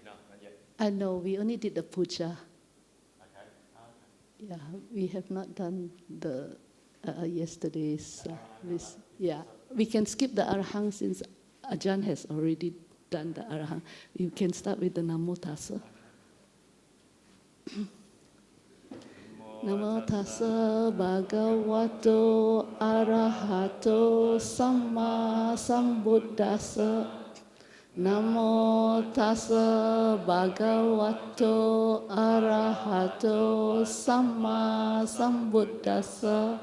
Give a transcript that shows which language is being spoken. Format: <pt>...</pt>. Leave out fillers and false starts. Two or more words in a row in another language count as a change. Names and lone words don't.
<en>No, not yet. I know, we only did the puja. Okay. Yeah, we have not done the yesterday's. Yeah, we can skip the arahang since Ajahn has already done the arahang. You can start with the</en> <pi>Namo Tassa. Namo Tassa Bhagavato Arahato Samma Sambuddhassa. Namo Tassa Bhagavato Arahato Samma Sambuddhassa.</pi>